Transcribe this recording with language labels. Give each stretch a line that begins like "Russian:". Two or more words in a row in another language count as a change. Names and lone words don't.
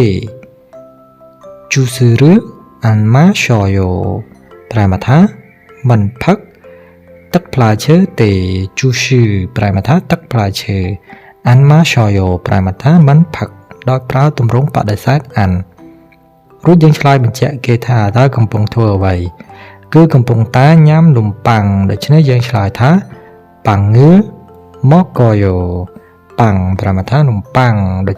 Korean: 주스를 안 마셔요
Khmer: ប្រែមកថាមិនផឹកទឹកផ្លែឈើទេ juice ប្រែមកថាទឹកផ្លែឈើ
Korean: 안 마셔요
Khmer: ប្រែមកថាមិនផឹកដោយប្រើទម្រង់បដិសេធ 안 រួចយើងឆ្លើយបញ្ជាក់ គេថាតើកំពុងធ្វើអ្វីគឺកំពុងតែញ៉ាំនំប៉័ងដូច្នេះយើងឆ្លើយថា 빵을 មកកយោប៉ាំងប្រមាថានំប៉័ងដូ